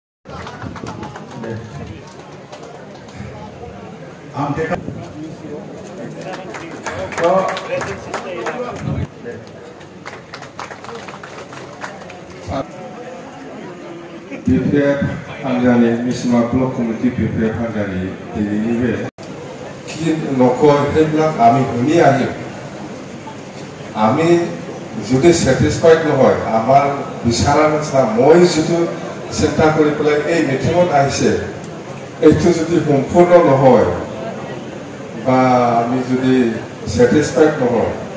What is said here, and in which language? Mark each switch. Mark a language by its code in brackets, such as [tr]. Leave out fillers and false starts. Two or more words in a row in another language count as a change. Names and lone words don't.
[brx] बिपिएफ हानजानि मिसिमा ब्लक कमिटि बिपिएफ हानजानि दिनैनि बे न'खरैब्ला [as] आमी শুনি আহিম আমি যদি স্যাটিসফাইড নহয় আমার বিচারা নিচিনা মই যদি চিন্তা কৰি পেলাই এই মিটিঙত আহিছে এইটো যদি সম্পূৰ্ণ নহয় বা আমি যদি স্যাটিসফাইড নহয়